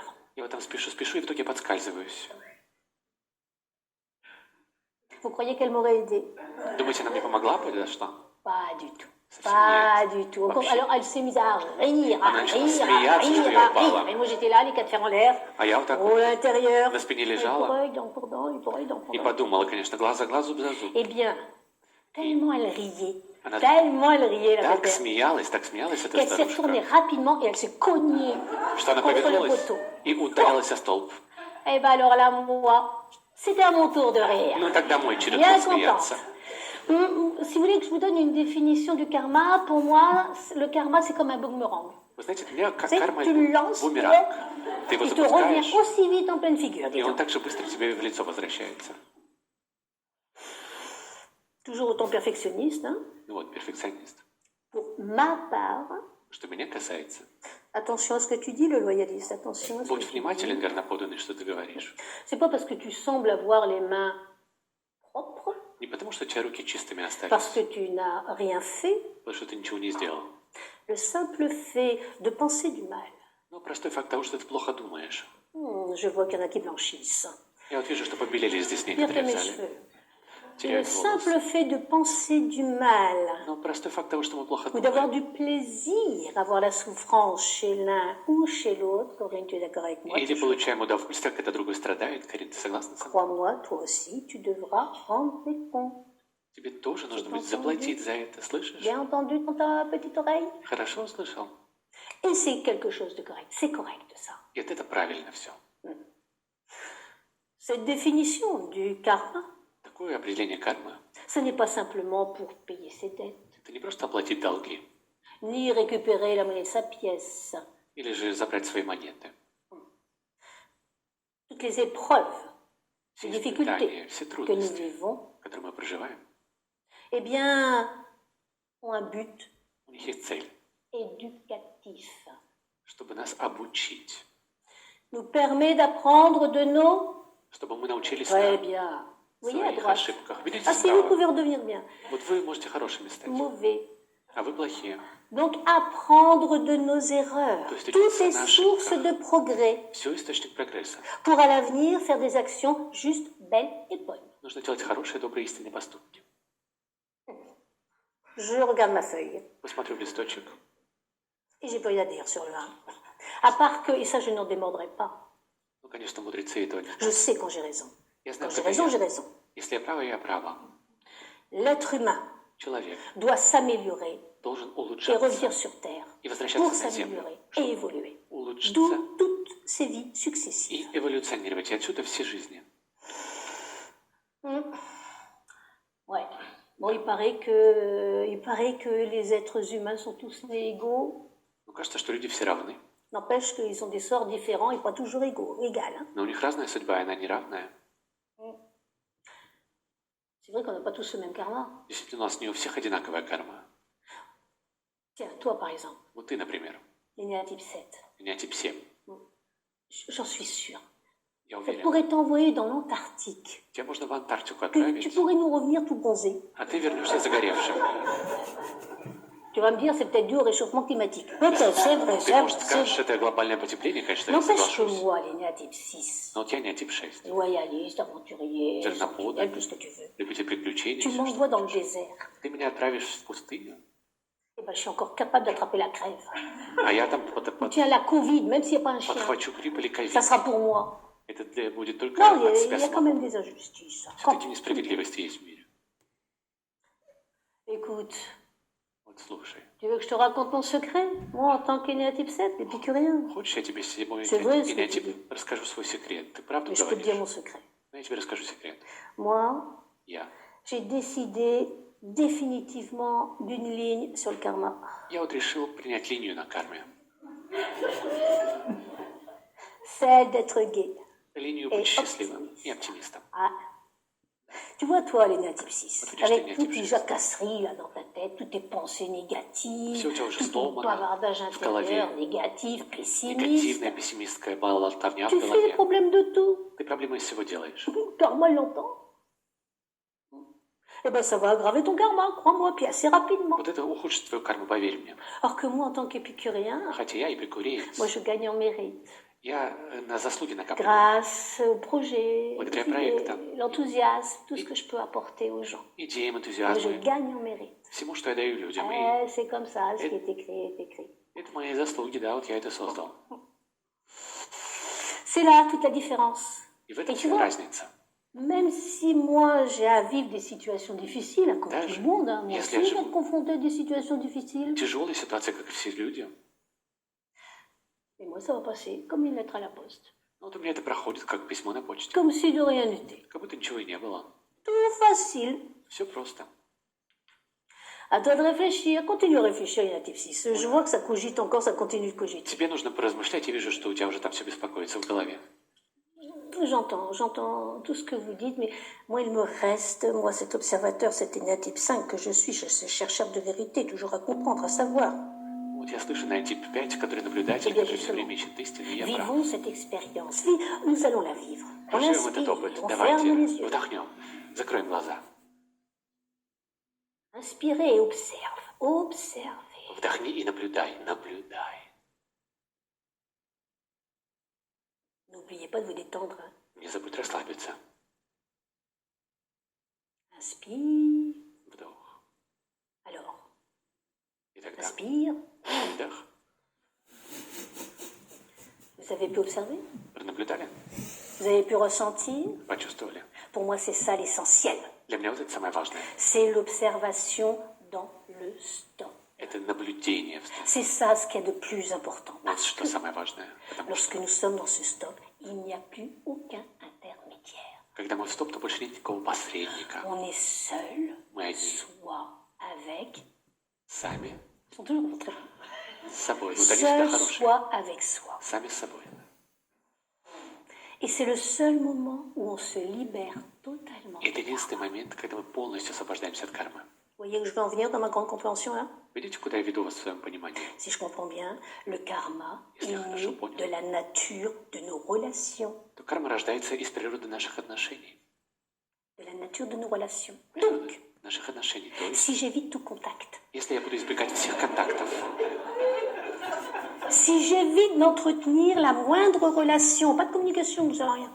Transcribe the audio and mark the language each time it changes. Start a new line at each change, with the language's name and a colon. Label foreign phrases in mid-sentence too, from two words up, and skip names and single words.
Russian: Я вот там спешу, спешу, и в итоге подскальзываюсь.
French: Vous croyez qu'elle m'aurait aidé?
Russian: Думаете, она мне помогла, подошла?
French: Pas du tout.
Russian: Совсем
French: Pas
Russian: нет.
French: du tout.
Russian: Вообще.
French: Alors elle s'est mise à rire,
Russian: Она начала смеяться, что
French: rire,
Russian: я
French: à
Russian: упала.
French: rire. Et moi j'étais là, les quatre fers en l'air,
Russian: А я вот так
French: au
Russian: вот
French: l'intérieur.
Russian: на спине
French: Et
Russian: лежала
French: pour œil, dent pour dent, et pour œil, dent pour
Russian: и
French: dent.
Russian: подумала, конечно, глаз за глаз, зуб за зуб.
French: Eh bien, tellement elle riait,
Russian: Она
French: la
Russian: так
French: belle-mère,
Russian: смеялась, эта
French: qu'elle s'est retournée
Russian: старушка,
French: rapidement et elle s'est cognée
Russian: что она
French: contre le
Russian: повернулась
French: poteau.
Russian: и ударилась о столб.
French: Eh ben alors là, moi, c'était à mon tour de rire.
Russian: Ну, тогда мой черед
French: Bien
Russian: был смеяться.
French: contente. Si vous voulez que je vous donne une définition du karma, pour moi, le karma, c'est comme un boomerang.
Russian: Вы знаете, для меня
French: Tu sais,
Russian: карма
French: tu le
Russian: это
French: lances,
Russian: бумеранг. Ты его
French: il te revient
Russian: запускаешь,
French: aussi vite en pleine figure.
Russian: и он
French: Dis-donc.
Russian: так же быстро тебе в лицо возвращается.
French: Toujours autant perfectionniste. Hein.
Russian: Ну вот, перфекционист.
French: Pour ma part,
Russian: Что меня касается,
French: attention à ce que tu dis, le loyaliste. Attention à ce que
Russian: будь
French: tu
Russian: внимателен,
French: dis.
Russian: верноподданный, что ты говоришь.
French: C'est pas parce que tu sembles avoir les mains propres,
Russian: Не потому, что у тебя руки чистыми
French: parce que
Russian: остались,
French: tu n'as rien fait.
Russian: потому что ты ничего не сделал.
French: Le simple fait de penser du mal.
Russian: Но простой факт того, что ты плохо думаешь.
French: Je vois qu'il y en a qui blanchissent.
Russian: Я вот вижу, что побелели здесь
French: Pire que
Russian: некоторые в
French: mes
Russian: зале.
French: cheveux. Le
Russian: Теряют
French: simple
Russian: волосы.
French: fait de penser du mal
Russian: Но простой факт того, что мы плохо
French: ou d'avoir
Russian: думаем.
French: du plaisir à voir la souffrance chez l'un ou chez l'autre, Corinne, tu es d'accord avec moi?
Russian: Или получаем удовольствие, когда другой страдает. Карин, ты согласна со мной?
French: Crois-moi, toi aussi, tu devras rendre des comptes.
Russian: Тебе тоже нужно будет заплатить за это, слышишь?
French: Bien entendu dans ta petite oreille?
Russian: Хорошо услышал?
French: Et c'est quelque chose de correct. C'est correct, ça.
Russian: И это правильно все.
French: Cette définition du karma,
Russian: Такое определение кармы
French: ce n'est pas simplement pour payer ses dettes, –
Russian: это не просто оплатить долги,
French: ni récupérer la monnaie de sa pièce.
Russian: или же забрать свои монеты.
French: Toutes les épreuves,
Russian: Все
French: les
Russian: испытания,
French: difficultés
Russian: все
French: que nous
Russian: трудности,
French: vivons,
Russian: которые мы проживаем,
French: eh bien, ont un but
Russian: у них есть цель,
French: éducatif.
Russian: чтобы нас обучить,
French: Nous permet d'apprendre de nos...
Russian: чтобы мы научились
French: Très
Russian: на
French: bien. Vous voyez à
Russian: своих
French: droite.
Russian: ошибках. Видите
French: Ah, si vous
Russian: справа?
French: pouvez redevenir bien.
Russian: Вот вы можете хорошими стать,
French: Mauvais.
Russian: а вы плохие.
French: Donc, apprendre de nos erreurs.
Russian: То есть
French: Tout
Russian: учиться
French: est
Russian: на
French: source
Russian: ошибках.
French: de progrès.
Russian: Все источник прогресса.
French: Pour à l'avenir faire des actions justes, belles et bonnes.
Russian: Нужно делать хорошие, добрые, истинные поступки.
French: Je regarde ma feuille
Russian: Посмотрю в листочек.
French: et j'ai pas rien à dire sur le 1. À part que, et ça je n'en démordrai pas,
Russian: Ну, конечно, мудрецы это не
French: Je
Russian: знают.
French: sais quand j'ai raison.
Russian: Я
French: Quand
Russian: знаю,
French: j'ai
Russian: когда
French: raison, j'ai
Russian: я.
French: raison.
Russian: Если я права, я права.
French: L'être humain
Russian: Человек
French: doit s'améliorer
Russian: должен
French: et
Russian: улучшаться
French: revenir sur Terre
Russian: и
French: pour
Russian: возвращаться на Землю,
French: s'améliorer et
Russian: чтобы
French: évoluer.
Russian: улучшиться
French: D'où toutes ces vies successives.
Russian: и эволюционировать. И отсюда все жизни.
French: Ouais. Bon, il paraît que les êtres humains sont tous égaux.
Russian: Ну, кажется, что люди все равны.
French: N'empêche qu'ils ont des sorts différents et pas toujours égaux, égal. Hein.
Russian: Но у них разная судьба, и она неравная.
French: C'est vrai qu'on n'a pas tous le même karma.
Russian: Действительно, у нас не у всех одинаковая карма.
French: Tiens, toi par exemple,
Russian: Вот ты, например,
French: l'aîné à type 7,
Russian: у меня тип 7.
French: j'en suis sûre.
Russian: Я
French: On
Russian: уверен.
French: pourrait t'envoyer dans l'Antarctique.
Russian: Тебя можно в Антарктику
French: Tu
Russian: отправить,
French: pourrais nous revenir tout bronzé.
Russian: а ты вернешься загоревшим.
French: Tu vas me dire, c'est peut-être dû au réchauffement climatique. Peut-être, c'est vrai,
Russian: Ты,
French: c'est
Russian: может,
French: vrai.
Russian: скажешь, это глобальное потепление, конечно, я
French: N'empêche que
Russian: соглашусь.
French: moi, l'aîné à type 6,
Russian: Но вот я не тип 6.
French: loyaliste, aventurier,
Russian: Жерноподный,
French: sentinelle, tout ce que tu veux.
Russian: любитель приключений.
French: Tu
Russian: всё, что
French: m'envoies dans le
Russian: хочешь.
French: désert.
Russian: Ты меня отправишь в пустыню,
French: Eh ben, je suis encore capable d'attraper la crève.
Russian: а я там
French: Tiens, la Covid, même s'il n'y a pas un chien,
Russian: подхвачу грипп или ковид.
French: ça sera pour moi.
Russian: Это будет только
French: Non,
Russian: от
French: il
Russian: себя
French: y a quand
Russian: самого.
French: même des injustices.
Russian: Все-таки несправедливости есть в мире.
French: Écoute,
Russian: Вот слушай.
French: tu veux que je te raconte mon secret? Moi, en tant qu'aîné à type 7, l'épicurien.
Russian: Хочешь, я тебе седьмой
French: C'est vrai, ce que tu
Russian: генетик
French: dis.
Russian: расскажу свой секрет? Ты правду
French: Mais je peux te dire mon
Russian: говоришь?
French: secret.
Russian: Но я тебе расскажу секрет.
French: Moi,
Russian: Я.
French: j'ai décidé définitivement d'une ligne sur le karma.
Russian: Я вот решил принять линию на карме.
French: Celle d'être gay.
Russian: Линию
French: Et
Russian: быть счастливым
French: optimiste.
Russian: и оптимистом.
French: Ah. Tu vois, toi, l'aîné à type 6,
Russian: Вот видишь, ты
French: avec
Russian: не
French: toutes
Russian: type
French: tes
Russian: 6.
French: jacasseries là dans ta tête, toutes tes pensées négatives,
Russian: Всё у тебя уже
French: tout ton
Russian: сломано
French: bavardage
Russian: в голове.
French: intérieur négatif, pessimiste.
Russian: Негативная, пессимистская болтовня в
French: Tu fais les
Russian: голове.
French: problèmes de tout.
Russian: Ты проблемы из всего делаешь.
French: Le karma, il l'entend. Eh ben, ça va aggraver ton karma, crois-moi, puis assez rapidement.
Russian: Вот это ухудшит твою карму, поверь мне.
French: Alors que moi, en tant qu'épicurien,
Russian: Хотя я эпикуреец.
French: moi, je gagne en mérite.
Russian: Я на заслуги накапливаю.
French: Grâce au projet,
Russian: Благодаря
French: l'idée,
Russian: проектам.
French: l'enthousiasme, tout ce que je peux apporter aux gens.
Russian: Идеям,
French: Moi, je
Russian: энтузиазму,
French: gagne en mérite.
Russian: всему, что я даю людям. И
French: C'est comme ça, ce qui est écrit est écrit.
Russian: это мои заслуги, да, вот я это создал.
French: C'est là toute la différence.
Russian: И в этом
French: Et tu
Russian: вся
French: vois,
Russian: разница.
French: même si moi j'ai à vivre des situations difficiles, hein, comme
Russian: Даже
French: tout le monde, hein, moi
Russian: если
French: aussi
Russian: я
French: je vais
Russian: живу
French: être confronté à des situations difficiles,
Russian: тяжелые ситуации, как и все люди.
French: mais moi ça va passer comme une lettre à la poste.
Russian: Но вот у меня это проходит, как письмо на почте.
French: Comme si de rien n'était.
Russian: Как будто ничего и не было.
French: Tout facile.
Russian: Все просто.
French: À toi de réfléchir, continue à réfléchir, il y a un type 6. Je vois que ça cogite encore, ça continue de cogiter.
Russian: Тебе нужно поразмышлять, я вижу, что у тебя уже там все беспокоится в голове.
French: J'entends tout ce que vous dites, mais moi il me reste, moi cet observateur, cet aîné type 5 que je suis, ce chercheur de vérité, toujours à comprendre, à savoir.
Russian: Вот я слышу на тип 5, который наблюдатель, который все время ищет истину, и я прав.
French: Vivons cette expérience. Nous allons la vivre. On
Russian: Проживем этот
French: inspire,
Russian: опыт.
French: on ferme
Russian: Давайте
French: les yeux.
Russian: вдохнем. Закроем глаза.
French: Inspirez et observe. Observez.
Russian: Вдохни и наблюдай. Наблюдай.
French: N'oubliez pas de vous détendre. Hein.
Russian: Не забудь расслабиться.
French: Inspire.
Russian: Вдох.
French: Alors,
Russian: И тогда
French: inspire.
Russian: вдох.
French: Vous avez pu observer?
Russian: Пронаблюдали?
French: Vous avez pu ressentir?
Russian: Почувствовали?
French: Pour moi, c'est ça l'essentiel.
Russian: Для меня вот это самое важное.
French: C'est l'observation dans le stop.
Russian: Это наблюдение в стороне.
French: C'est ça ce qu'il y a de plus important.
Russian: Вот
French: Parce
Russian: что
French: que
Russian: самое важное. Потому
French: lorsque
Russian: что
French: nous sommes dans ce stop, il n'y a plus aucun intermédiaire.
Russian: когда мы в стоп, то больше нет никакого посредника.
French: On est seul,
Russian: Мы одни.
French: soit avec.
Russian: Сами
French: Ils sont toujours très
Russian: с собой. Вот они всегда
French: seul,
Russian: хорошие.
French: soit avec soi.
Russian: Сами с собой.
French: Et c'est le seul moment où on se libère totalement.
Russian: И это единственный момент, когда мы полностью освобождаемся от кармы.
French: Vous voyez où je veux en venir dans ma grande compréhension là?
Russian: Видите, куда я веду вас в своем понимании?
French: Si je comprends bien, le karma
Russian: Если
French: est
Russian: я хорошо
French: né
Russian: понял.
French: de la nature de nos relations.
Russian: То карма рождается из природы наших отношений.
French: De la nature de nos relations.
Russian: Природы
French: Donc,
Russian: наших отношений. То есть,
French: si j'évite tout contact,
Russian: если я буду избегать всех контактов,
French: si j'évite d'entretenir la moindre relation, pas de communication, nous allons rien.